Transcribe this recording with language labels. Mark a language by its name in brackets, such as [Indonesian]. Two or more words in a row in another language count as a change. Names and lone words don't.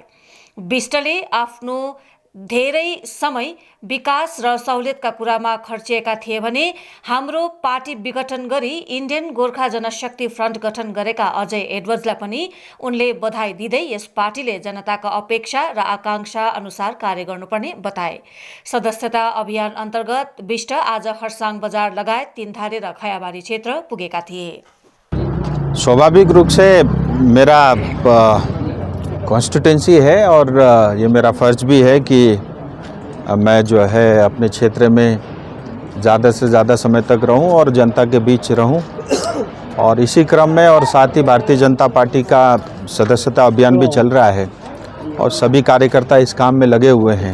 [Nepali] विष्टले आफ्नो धेरै समय विकास र सहुलियतका कुरामा खर्चिएका थिए भने हाम्रो पार्टी विघटन गरी इन्डियन गोर्खा जनशक्ति फ्रन्ट गठन गरेका अजय एडवर्ड्सलाई पनि उनले बधाई दिँदै यस पार्टीले जनताका अपेक्षा र आकांक्षा अनुसार कार्य गर्नुपर्ने बताए। सदस्यता अभियान अन्तर्गत विष्ट आज खरसाङ बजार लगायत तीनधारे र खयाबारी क्षेत्र पुगेका थिए। [Hindi] स्वाभाविक रूप से मेरा कॉन्स्टिट्यूंसी है और ये मेरा फ़र्ज़ भी है कि मैं जो है अपने क्षेत्र में ज़्यादा से ज़्यादा समय तक रहूं और जनता के बीच रहूं। और इसी क्रम में और साथ ही भारतीय जनता पार्टी का सदस्यता अभियान भी चल रहा है और सभी कार्यकर्ता इस काम में लगे हुए हैं।